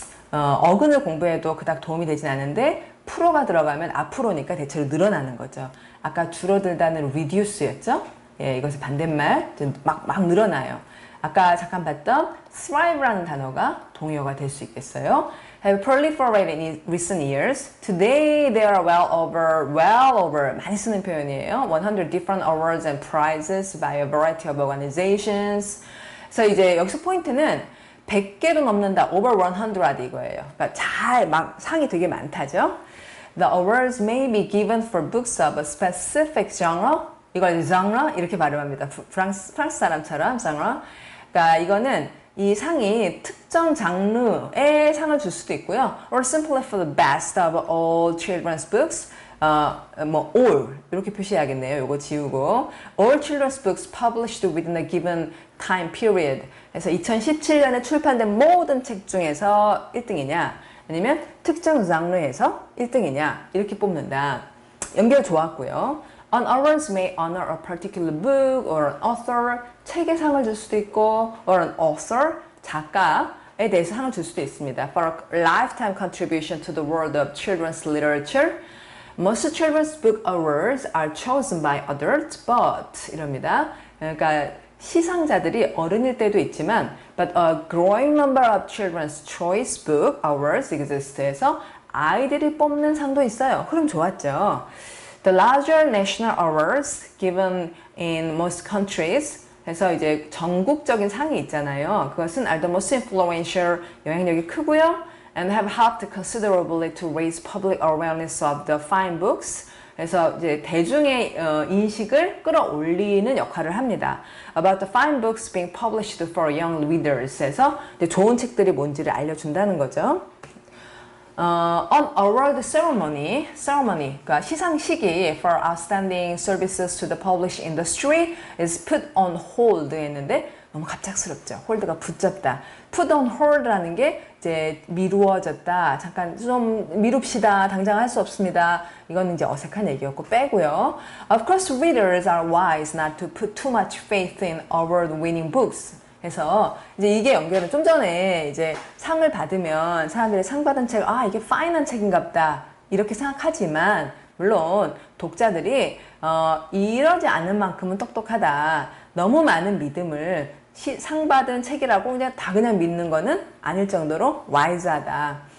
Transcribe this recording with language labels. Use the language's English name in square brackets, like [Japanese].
[Korean] 어근을 공부해도 그닥 도움이 되진 않은데 프로가 들어가면 앞으로니까 대체로 늘어나는 거죠. 아까 줄어들다는 reduce였죠? 예, 이것의 반대말 막 늘어나요. 아까 잠깐 봤던 thrive라는 단어가 동의어가 될 수 있겠어요. [English] Have proliferated in recent years. Today they are well over [Korean] 많이 쓰는 표현이에요. [English] 100 different awards and prizes by a variety of organizations. [Korean] 그래서 이제 여기서 포인트는 100개도 넘는다. over 100 이거예요. 그러니까 막 상이 되게 많다죠. [English] The awards may be given for books of a specific genre. [Korean] 이걸 genre 이렇게 발음합니다. 프랑스 사람처럼 genre. 그러니까 이거는 이 상이 특정 장르의 상을 줄 수도 있고요. [English] Or simply for the best of all children's books. [Korean] all 이렇게 표시해야겠네요. 요거 지우고 [English] all children's books published within a given time period. [Korean] 그래서 2017년에 출판된 모든 책 중에서 1등이냐 아니면 특정 장르에서 1등이냐 이렇게 뽑는다. 연결 좋았고요. [English] An awards may honor a particular book or an author. [Korean] 책에 상을 줄 수도 있고 [English] or an author, [Korean] 작가에 대해서 상을 줄 수도 있습니다. [English] For a lifetime contribution to the world of children's literature. Most children's book awards are chosen by adults, but [Korean] 이럽니다. 그러니까 시상자들이 어른일 때도 있지만 [English] but a growing number of children's choice book awards exist [Korean] 해서 아이들이 뽑는 상도 있어요. 흐름 좋았죠. [English] The larger national awards given in most countries. [Korean] 그래서 이제 전국적인 상이 있잖아요. 그것은 [English] are the most influential, [Korean] 영향력이 크고요. [English] And have helped considerably to raise public awareness of the fine books. [Korean] 그래서 이제 대중의 인식을 끌어올리는 역할을 합니다. [English] About the fine books being published for young readers. [Korean] 해서 이제 좋은 책들이 뭔지를 알려준다는 거죠. [English] On award ceremony, [Korean] 그러니까 시상식이 [English] for outstanding services to the publishing industry is put on hold [Korean] 했는데 너무 갑작스럽죠. hold가 붙잡다. put on hold라는 게 이제 미루어졌다. 잠깐 좀 미룹시다. 당장 할 수 없습니다. 이거는 이제 어색한 얘기였고 빼고요. [English] Of course, readers are wise not to put too much faith in award-winning books. [Korean] 그래서 이제 이게 연결은 좀 전에 이제 상을 받으면 사람들이 상 받은 책, 이게 파인한 책인가 보다 이렇게 생각하지만 물론 독자들이 이러지 않는 만큼은 똑똑하다. 너무 많은 믿음을 상 받은 책이라고 그냥 믿는 거는 아닐 정도로 wise하다.